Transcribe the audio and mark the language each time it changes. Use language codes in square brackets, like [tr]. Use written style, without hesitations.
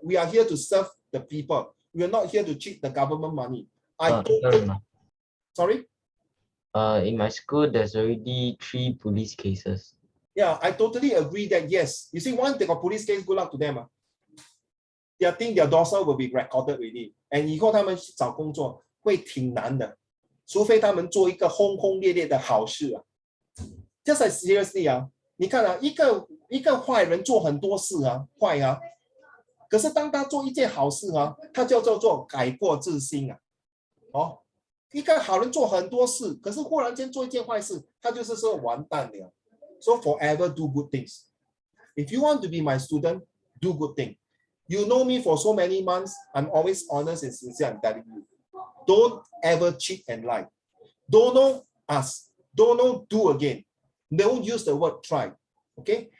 [en] We are here to serve the people. We are not here to cheat the government money. Sorry? In my school, there's already 3 police cases. Yeah, I totally agree that yes. You see, once they got police case, good luck to them. They think their dorsal will be recorded already. [zh] And 以后他们找工作会挺难的，除非他们做一个轰轰烈烈的好事 [en] Just like seriously [zh] 你看一个坏人做很多事坏可是当他做一件好事他叫做改过自新一个好人做很多事，可是忽然间做一件坏事，他就是说完蛋了。 [en] So forever do good things. If you want to be my student, do good thing. You know me for so many months. I'm always honest and sincere. I'm telling you. Don't ever cheat and lie. Don't know, ask. Don't know, do again. Don't use the word try. Okay?